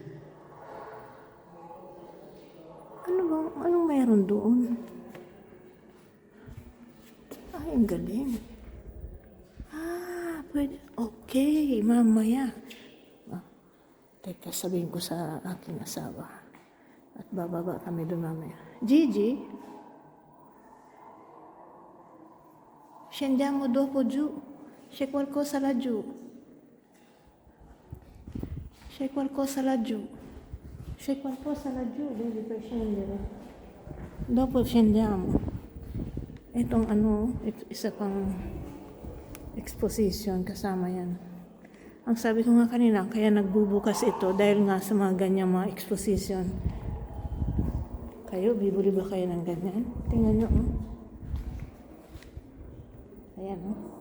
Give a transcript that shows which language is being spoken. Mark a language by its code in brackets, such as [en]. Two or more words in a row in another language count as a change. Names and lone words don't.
[tl] Anong meron doon? Ay, ang galing. Pwede. Okay, mamaya. Teka, sabihin ko sa aking asawa. At bababa kami doon mamaya. [it] Gigi? Scendiamo dopo giù. C'è qualcosa laggiù. C'è qualcosa laggiù. C'è qualcosa laggiù. Devi per scendere. Dopo scendiamo. [tl] Itong isa pang exposition. Kasama yan. Ang sabi ko nga kanina, kaya nagbubukas ito dahil nga sa mga ganyang mga exposition. Kayo, bibili ba kayo ng ganyan? Tingnan nyo, oh. Ayan, oh.